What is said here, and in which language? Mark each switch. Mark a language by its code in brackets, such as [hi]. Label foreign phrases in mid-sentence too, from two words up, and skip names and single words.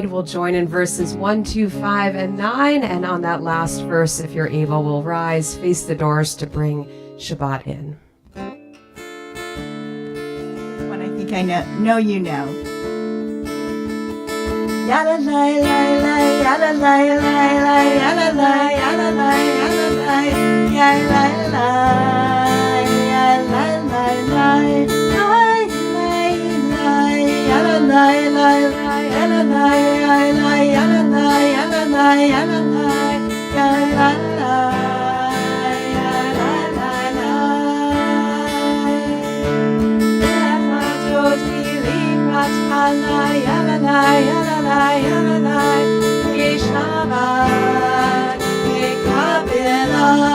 [en] We'll join in verses 1, 2, 5, and 9. And on that last verse, if you're able, we'll rise, face the doors to bring Shabbat in. One I think I know you know. Yada lai lai lai, yada lai lai lai, yada lai, yada lai, yada lai, yada lai lai, yada lai lai lai, lai lai lai, yada lai lai lai, yada lai lai lai, yada lai, yada lai, yada lai, yada lai lai, yada lai lai. Yada lai, yada lai, yada lai, [he] Shabbat, Mekabela.